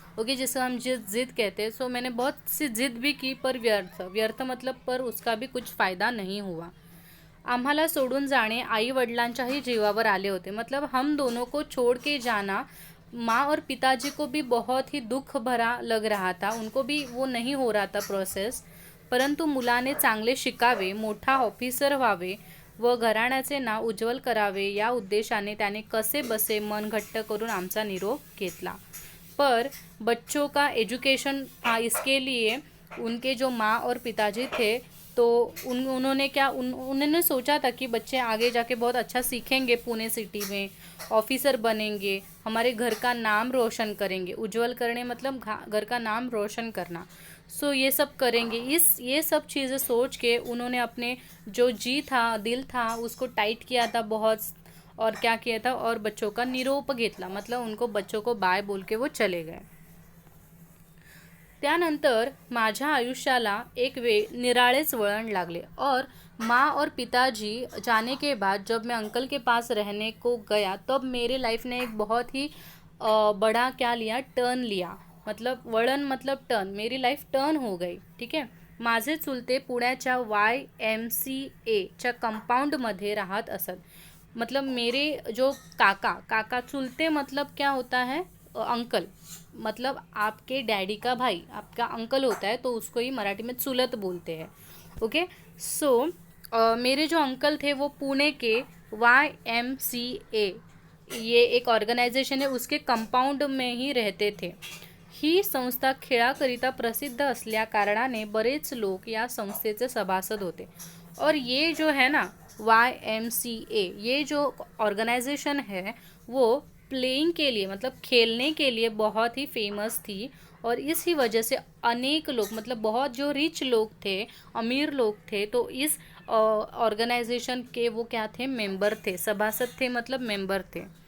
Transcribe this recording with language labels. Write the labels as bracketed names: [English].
[Hindi] Okay, जिसको हम जिद कहते हैं। सो मैंने बहुत सी जिद भी की पर व्यर्थ मतलब पर उसका भी कुछ फ़ायदा नहीं हुआ। [Marathi] आम्हाला सोडून जाणे आई वडिलांच्याही जीवावर आले होते। [Hindi] मतलब हम दोनों को छोड़ के जाना माँ और पिताजी को भी बहुत ही दुख भरा लग रहा था, उनको भी वो नहीं हो रहा था प्रोसेस। [Marathi] परंतु मुलाने चांगले शिकावे, मोठा ऑफिसर व्हावे व घराण्याचे नाव उज्ज्वल करावे या उद्देशाने त्याने कसे बसे मन घट्ट करून आमचा निरोप घेतला। [Hindi] पर बच्चों का एजुकेशन था, इसके लिए उनके जो माँ और पिताजी थे तो उन्होंने सोचा था कि बच्चे आगे जाके बहुत अच्छा सीखेंगे, पुणे सिटी में ऑफिसर बनेंगे, हमारे घर का नाम रोशन करेंगे। उज्जवल करने मतलब घर का नाम रोशन करना। सो ये सब करेंगे। ये सब चीज़ें सोच के उन्होंने अपने जो दिल था उसको टाइट किया था बहुत, और क्या किया था, और बच्चों का [Marathi] निरोप घेतला, [Hindi] मतलब उनको बच्चों को बाय बोल के वो चले गए। [Marathi] त्यानंतर माझ्या आयुष्याला एक निराळेच वळण लागले [Hindi] और माँ और पिताजी जाने के बाद जब मैं अंकल के पास रहने को गया तब मेरे लाइफ ने एक बहुत ही बड़ा क्या लिया, टर्न लिया। मतलब वळण मतलब टर्न, मेरी लाइफ टर्न हो गई, ठीक है। [Marathi] माझे चुलते पुण्याच्या YMCAच्या कंपाऊंडमध्ये राहत असत। [Hindi] मतलब मेरे जो काका चुलते मतलब क्या होता है, अंकल, मतलब आपके डैडी का भाई आपका अंकल होता है, तो उसको ही मराठी में चुलत बोलते हैं। ओके, सो मेरे जो अंकल थे वो पुणे के YMCA, ये एक ऑर्गनायझेशन है, उसके कंपाऊंड में ही रहते थे। [Marathi] ही संस्था खेळाकरिता प्रसिद्ध असल्या कारणाने बरेच लोक या संस्थेचे सभासद होते। [Hindi] और ये जो है ना YMCA, ये जो ऑर्गेनाइजेशन है वो प्लेइंग के लिए मतलब खेलने के लिए बहुत ही फेमस थी। और इसी वजह से अनेक लोग, मतलब बहुत जो रिच लोग थे, अमीर लोग थे, तो इस ऑर्गेनाइजेशन के वो क्या थे, मेंबर थे, सभासद थे, मतलब मेंबर थे।